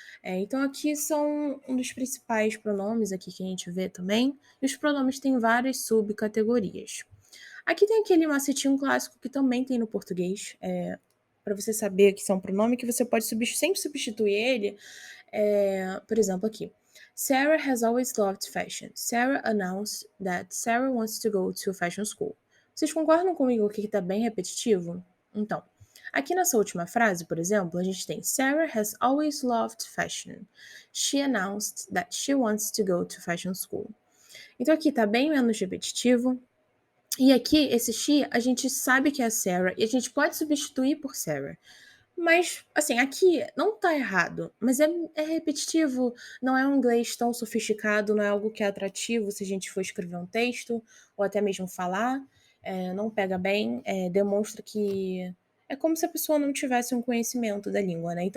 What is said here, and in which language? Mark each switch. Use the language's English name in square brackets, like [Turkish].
[Portuguese] Então aqui são um dos principais pronomes aqui que a gente vê também, e os pronomes têm várias subcategorias. Aqui tem aquele macetinho clássico que também tem no português, para você saber que são pronome que você pode sempre substituir ele, por exemplo aqui. [English] Sarah has always loved fashion. Sarah announced that Sarah wants to go to fashion school. [Portuguese] Vocês concordam comigo que está bem repetitivo? Então, aqui nessa última frase, por exemplo, a gente tem [English] Sarah has always loved fashion. She announced that she wants to go to fashion school. [Portuguese] Então aqui está bem menos repetitivo. E aqui, esse she, a gente sabe que é a Sarah e a gente pode substituir por Sarah. Mas, assim, aqui não tá errado, mas é repetitivo, não é um inglês tão sofisticado, não é algo que é atrativo se a gente for escrever um texto, ou até mesmo falar, não pega bem, demonstra que é como se a pessoa não tivesse um conhecimento da língua, né?